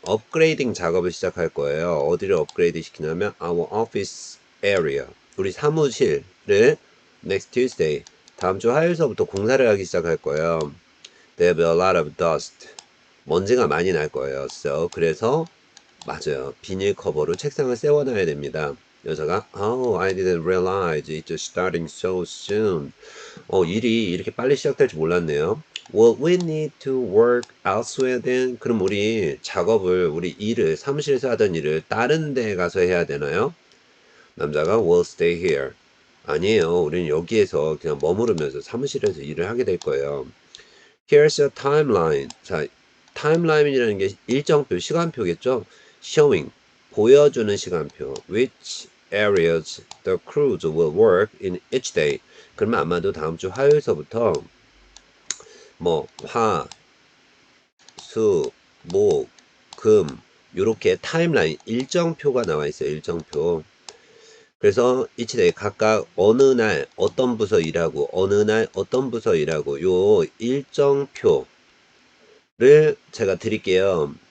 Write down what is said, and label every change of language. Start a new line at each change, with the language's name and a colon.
Korean: 업그레이딩 작업을 시작할 거예요. 어디를 업그레이드 시키냐면
English: our office area.
Korean: 우리 사무실을
English: next Tuesday.
Korean: 다음 주 화요일서부터 공사를 하기 시작할 거예요.
English: There'll be a lot of dust.
Korean: 먼지가 많이 날 거예요. 그래서 맞아요. 비닐 커버로 책상을 세워놔야 됩니다. 여자가
English: I didn't realize it's starting so soon.
Korean: 일이 이렇게 빨리 시작될 줄 몰랐네요.
English: Well, we need to work elsewhere then.
Korean: 그럼 우리 작업을, 우리 일을, 사무실에서 하던 일을 다른 데 가서 해야 되나요? 남자가
English: We'll stay here.
Korean: 아니에요. 우리는 여기에서 그냥 머무르면서 사무실에서 일을 하게 될 거예요.
English: Here's a timeline.
Korean: 자, 타임라인이라는 게 일정표, 시간표겠죠? Showing, 보여주는 시간표.
English: Which areas the crews will work in each day.
Korean: 그러면 아마도 다음 주 화요일서부터 뭐 화, 수, 목, 금 요렇게 타임라인 일정표가 나와 있어요. 일정표. 그래서 each day 각각 어느 날 어떤 부서 일하고 어느 날 어떤 부서 일하고 요 일정표 를 제가 드릴게요.